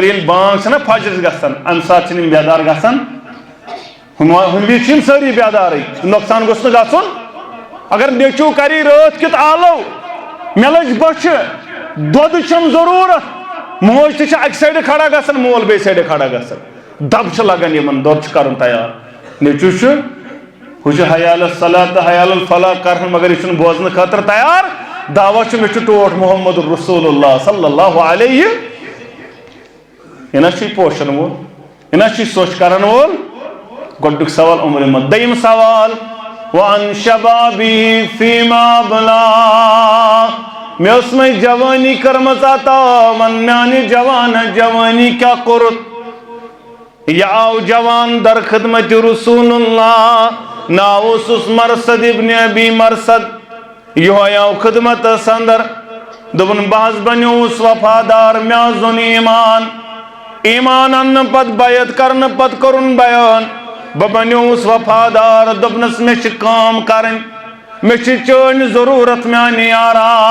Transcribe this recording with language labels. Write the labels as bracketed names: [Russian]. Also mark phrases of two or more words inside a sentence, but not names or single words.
[Kashmiri] ییٚلہِ بانگ چھنا فجرس گژھان امہِ ساتہٕ چھِنہٕ یِم بیدار گژھان ہُمہِ وِزِ چھِ یِم سٲری بیدارٕے نۄقصان گوٚژھ نہٕ گژھُن اگر نیٚچوٗ کری رٲتھ کیُتھ آلو مےٚ لٔج بۄچھِ دۄد چھم ضروٗرت موج تہِ چھِ اکہِ سایڈٕ کھڑا گژھان مول بیٚیہِ سایڈٕ کھڑا گژھان دب چھِ لگان یِمن دۄد چھُ کرُن تیار نیٚچوٗ چھُ ہُہ چھُ [Arabic] حیال الصلاۃ [Kashmiri] تہٕ [Arabic] حیال الفلاح [Kashmiri] کران مگر یہ چھُنہٕ بوزنہٕ خٲطرٕ تیار دعوا چھُ مےٚ چھُ ٹوٹھ [Arabic] محمد رسول اللہ صلی اللہ علیہ [Kashmiri] یہ نا چھ پوشن وول یہ نا چھ سوچ کرن وول گۄڈنیُک سوال عمر مت دوٚیِم سوال [Arabic] وعن شبابی فیما بلا [Kashmiri] مےٚ ٲس مے جوانی کٔرمٕژ عطا ون میانہِ جوانی کیا کوٚرُتھ یہ آو جوان در خدمت رسول اللہ ناو اوسُس مرصد ابن ابی مرصد یہوے آو خدمتس اندر دوٚپُن بہٕ حظ بنیووُس وفادار مےٚ حظ اوٚن ایمان اننہٕ پتہٕ بیعت کرنہٕ پتہٕ کوٚرُن بیان بہٕ بنیووُس وفادار دوٚپنس مےٚ چھِ کٲم کرٕنۍ مےٚ چھِ چٲنۍ ضروٗرت میانہِ یارا